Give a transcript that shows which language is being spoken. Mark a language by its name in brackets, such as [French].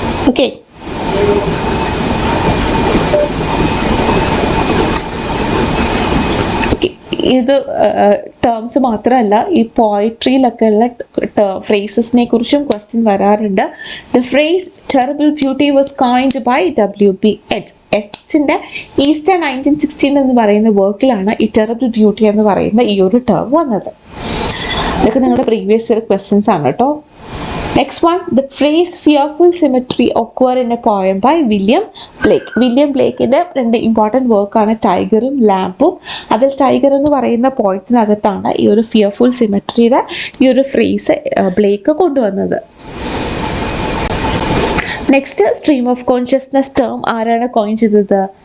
[Malayalam] Okay, ഇത് terms മാത്രമല്ല, ഈ പോയിട്രിയിലൊക്കെ ഉള്ള ഫ്രേസസിനെ കുറിച്ചും ക്വസ്റ്റ്യൻ വരാറുണ്ട്. [English] The phrase terrible beauty was coined by W.B. [Malayalam] എച്ചിൻ്റെ ഈസ്റ്റർ 1916 എന്ന് പറയുന്ന വർക്കിലാണ് ഈ ടെറിബിൾ ബ്യൂട്ടി എന്ന് പറയുന്ന ഈ ഒരു ടേം വന്നത്. ഇതൊക്കെ നിങ്ങളുടെ പ്രീവിയസ് ഇയർ ക്വസ്റ്റ്യൻസ് ആണ് കേട്ടോ. [English] Next one, the phrase fearful symmetry occur in a poem by William Blake. [Malayalam] William ബ്ലേക്കിൻ്റെ രണ്ട് ഇമ്പോർട്ടൻറ്റ് വർക്കാണ് ടൈഗറും ലാമ്പും. അതിൽ ടൈഗർ എന്ന് പറയുന്ന പോയത്തിനകത്താണ് ഈ ഒരു ഫിയർഫുൾ സിമെട്രിയുടെ ഈ ഒരു ഫ്രേസ് ബ്ലേക്ക് കൊണ്ടുവന്നത്. Next, stream of consciousness term ആരാണ് കോയിൻ ചെയ്തത്?